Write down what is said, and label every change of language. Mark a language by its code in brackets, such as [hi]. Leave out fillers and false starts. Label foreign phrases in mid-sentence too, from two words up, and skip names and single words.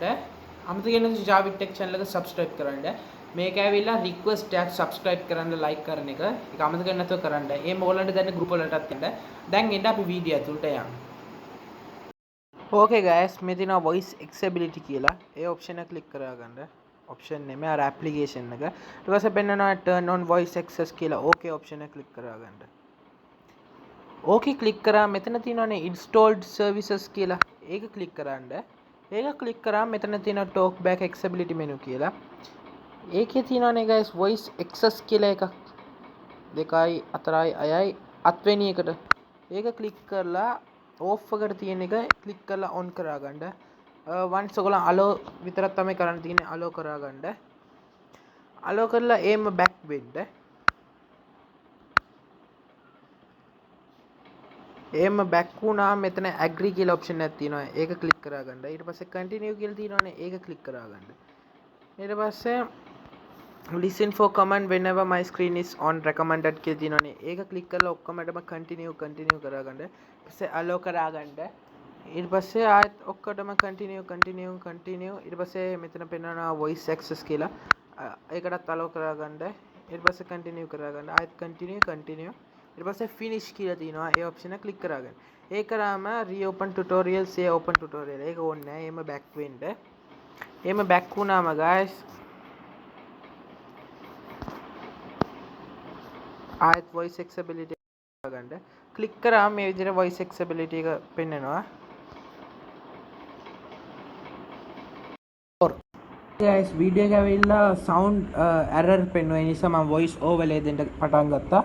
[si] අමතක වෙන්නේ Javith Tech channel එක subscribe කරන්න. මේක ඇවිල්ලා request එකක් subscribe කරන්න, like කරන එක. ඒක අමතක වෙන්නේ නැතුව කරන්න. එහෙම ඔයගලන්ට දැන් group වලටත් එන්න. දැන් එන්න අපි වීඩියෝ ඇතුළට යමු. [en] Okay guys, [si] මේ තියෙනවා [en] voice accessibility [si] කියලා. ඒ option එක click කරා ගන්න. ऑप्शन නෙමෙයි අර ඇප්ලිකේෂන් එක. ඊට පස්සේ පෙන්නනවා [en] turn on voice access [si] කියලා. [en] okay option [si] එක click කරා ගන්න. [en] okay click [si] කරා මෙතන තියෙනවානේ [en] installed services [si] කියලා. ඒක click කරන්න. ඒක click කරා මෙතන තියෙනවා [en] talk back accessibility menu [si] කියලා. ඒකේ තියෙනවානේ guys [en] voice access [si] කියලා එකක්. 2යි 4යි 6යි 7 වෙනි එකට. ඒක click කරලා off එකට තියෙන එක click කරලා on කරා ගන්න. once ඔයගොල්ලෝ allow විතරක් තමයි කරන්න තියෙන්නේ. allow කරා ගන්න. allow කරලා [en] aim back [si] වෙන්න. [en] aim back [si] වුණා මෙතන agree කියලා option එකක් තියෙනවා. ඒක click කරා ගන්න. ඊට පස්සේ continue කියලා තියෙනවානේ. ඒක click කරා ගන්න. ඊට පස්සේ [en] listen for command whenever my screen is on recommended [si] කියලා තියෙනවානේ. ඒක click කරලා ඔක්කොමඩම continue කරා ගන්න. ඊපස්සේ allow කරා ගන්න. ඊට පස්සේ ආයෙත් ඔක්කොටම continue ඊට පස්සේ මෙතන පෙන්නනවා [en] voice access [si] කියලා. ඒකටත් allow කරා ගන්න. ඊට පස්සේ continue කරා ගන්න. ආයෙත් continue ඊට පස්සේ finish කියලා තියෙනවා. ඒ option එක click කරා ගන්න. ඒක කරාම [en] reopen tutorial say open tutorial. [si] ඒක ඕනේ නැහැ. එහෙම back වෙන්න. එහෙම back වුණාම guys ආයෙත් [en] voice accessibility [si] ගන්න. click කරාම මේ විදිහට [en] voice accessibility [si] එක පෙන්නනවා. guys video එක ඇවිල්ලා [en] sound error [si] පෙන්වන නිසා මම [en] voice overlay [si] දෙන්න පටන් ගත්තා.